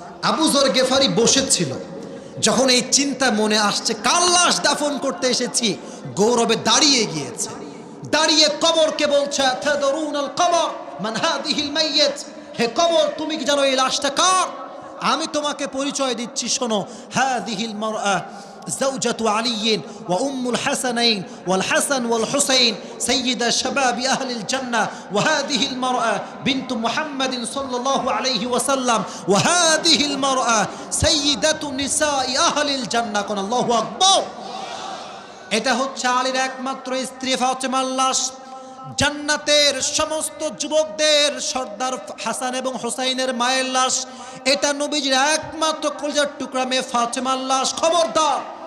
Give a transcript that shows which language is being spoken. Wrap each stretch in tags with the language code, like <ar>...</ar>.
<bn>আবু যর গিফারি বসেছিল, যখন এই চিন্তা মনে আসছে কার লাশ দাফন করতে এসেছি, গৌরবে দাঁড়িয়ে গিয়েছে। দাঁড়িয়ে কবরকে বলছে,</bn> <ar>তাদরুনাল কবর মান হাদিহিল মাইয়্যিত,</ar> <bn>হে কবর তুমি কি জানো এই লাশটা কার? আমি তোমাকে পরিচয় দিচ্ছি, শোনো।</bn> <ar>হাদিহিল মারআ زوجة علي وأم الحسنين والحسن والحسين سيد شباب أهل الجنة، وهذه المرأة بنت محمد صلى الله عليه وسلم، وهذه المرأة سيدة نساء أهل الجنة। قل الله أكبر।</ar> <bn>এটা হচ্ছে আলীর একমাত্র স্ত্রী ফাতেমার লাশ। জান্নাতের সমস্ত যুবকদের সর্দার হাসান এবং হুসাইনের মায়ের লাশ। এটা নবীজির একমাত্র কলিজার টুকরা মেয়ে ফাতেমার লাশ। খবরদার</bn>